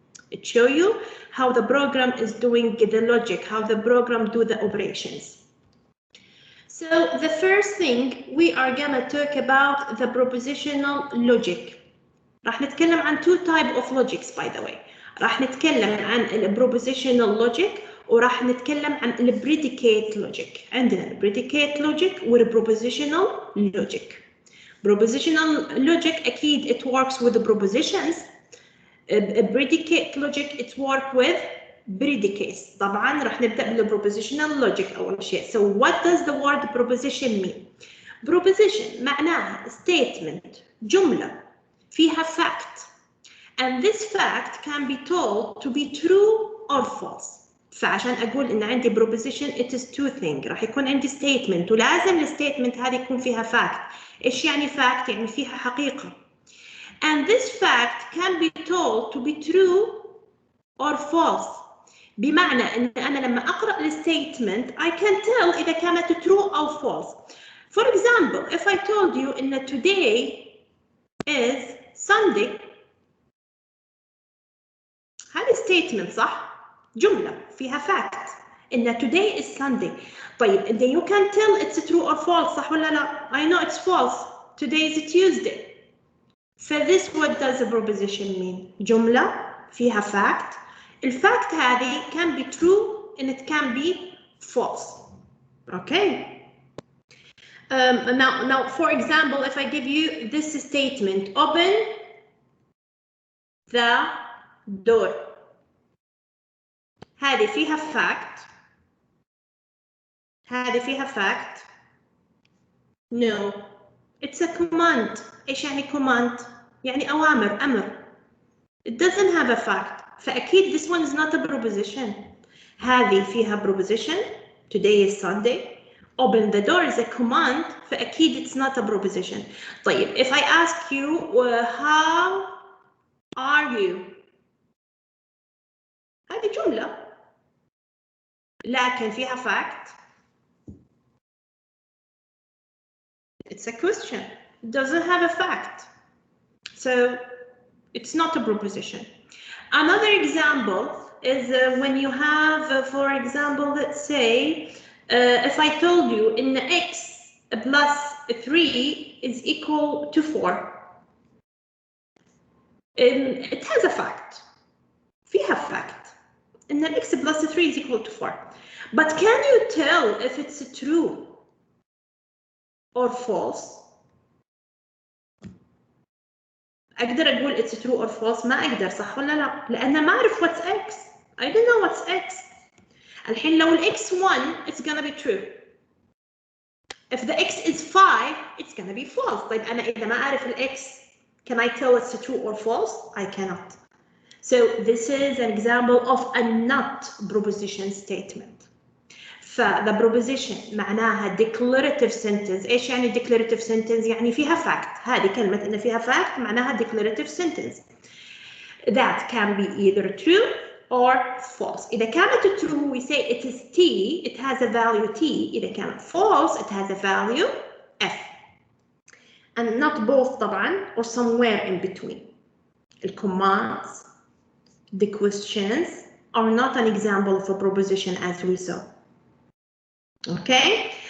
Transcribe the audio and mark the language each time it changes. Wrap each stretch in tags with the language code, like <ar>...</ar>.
<en>It shows you how the program is doing the logic, how the program do the operations. So the first thing we are gonna talk about the propositional logic.</en> <ar>راح نتكلم عن</ar> <en>two type of logics by the way.</en> <ar>راح نتكلم عن propositional logic وراح نتكلم عن predicate logic. عندنا</ar> <en>predicate logic propositional logic. Propositional logic</en> <ar>أكيد</ar> <en>it works with the propositions. Predicate logic it work with predicates.</en> <ar>طبعا راح نبدأ بالpropositional logic أول شيء.</ar> <en>So what does the word proposition mean? Proposition</en> <ar>معناها</ar> <en>statement</en> <ar>جملة فيها</ar> <en>fact, and this fact can be told to be true or false.</en> <ar>فعشان أقول إن عندي</ar> <en>proposition it is two things.</en> <ar>راح يكون عندي statement ولازم الstatement هذه يكون فيها fact. إيش يعني</ar> <en>fact؟</en> <ar>يعني فيها حقيقة.</ar> <en>And this fact can be told to be true or false.</en> <ar>بمعنى إن أنا لما أقرأ الstatement</ar> <en>I can tell</en> <ar>إذا كانت true or false.</ar> <en>For example, if I told you إن today is Sunday, هذه statement</en> <ar>صح؟ جملة فيها</ar> <en>fact إن today is Sunday.</en> <ar>طيب</ar> <en>then you can tell it's true or false</en> <ar>صح ولا لا؟</ar> <en>I know it's false. Today is Tuesday. For this, what does a proposition mean?</en> <ar>جملة فيها fact. الفاكت هذه</ar> <en>can be true and it can be false. Okay. Now, for example, if I give you this statement, open the door.</en> <ar>هذه فيها fact. هذه فيها fact.</ar> <en>No. It's a command.</en> <ar>إيش يعني command؟ يعني أوامر، أمر.</ar> <en>It doesn't have a fact.</en> <ar>فأكيد</ar> <en>this one is not a proposition.</en> <ar>هذه فيها proposition.</ar> <en>Today is Sunday. Open the door is a command.</en> <ar>فأكيد</ar> <en>it's not a proposition. طيب, if I ask you, how are you?</en> <ar>هذه جملة. لكن فيها fact.</ar> <en>It's a question. It doesn't have a fact. So it's not a proposition. Another example is when you have, for example, let's say, if I told you in x plus 3 is equal to 4. It has a fact.</en> <ar>فيها</ar> <en>fact. إن x plus 3 is equal to 4. But can you tell if it's true or false?</en> <ar>أقدر أقول it's true or false؟ ما أقدر صح ولا لا؟ لأن ما أعرف</ar> <en>what's x. I don't know what's x.</en> <ar>الحين لو ال</ar> <en>x1 it's gonna be true. If the x is 5 it's gonna be false.</en> <ar>طيب أنا إذا ما أعرف ال</ar> <en>x can I tell it's true or false? I cannot. So this is an example of a not proposition statement. The proposition</en> <ar>معناها</ar> <en>declarative sentence.</en> <ar>إيش يعني declarative sentence؟ يعني فيها fact. هذه كلمة إن فيها fact معناها declarative sentence.</ar> <en>That can be either true or false.</en> <ar>إذا كانت</ar> <en>true we say it is t, it has a value t. إذا كانت false it has a value F. And not both</en> <ar>طبعا,</ar> <en>or somewhere in between. The commands, the questions are not an example of a proposition as we saw. Okay?</en>